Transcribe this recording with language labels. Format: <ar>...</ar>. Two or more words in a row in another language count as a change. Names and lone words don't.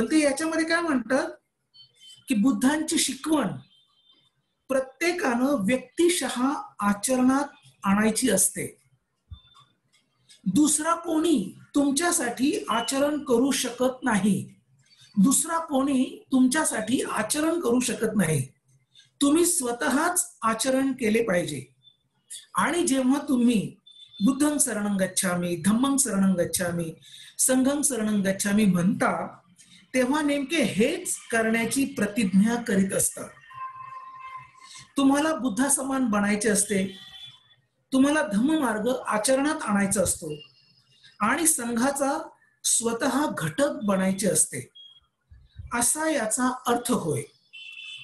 <mr>बनते याच्यामध्ये काय म्हणतात की बुद्धांची शिकवण प्रत्येकानं व्यक्तिशः आचरणात आणायची असते. दुसरा कोणी तुमच्यासाठी आचरण करू शकत नाही. दुसरा कोणी तुमच्यासाठी आचरण करू शकत नाही. तुम्ही स्वतःच आचरण केले पाहिजे. आणि जेव्हा तुम्ही</mr> <pi>बुद्धं शरणं गच्छामि, धम्मं शरणं गच्छामि, संघं शरणं गच्छामि</pi> <mr>म्हणता तेव्हा नेमके हेच करण्याची प्रतिज्ञा करीत असतात. तुम्हाला बुद्धासमान बनायचे असते, तुम्हाला धम्ममार्ग आचरणात आणायचा असतो आणि संघाचा स्वतः घटक बनायचे असते, असा याचा अर्थ होय.</mr>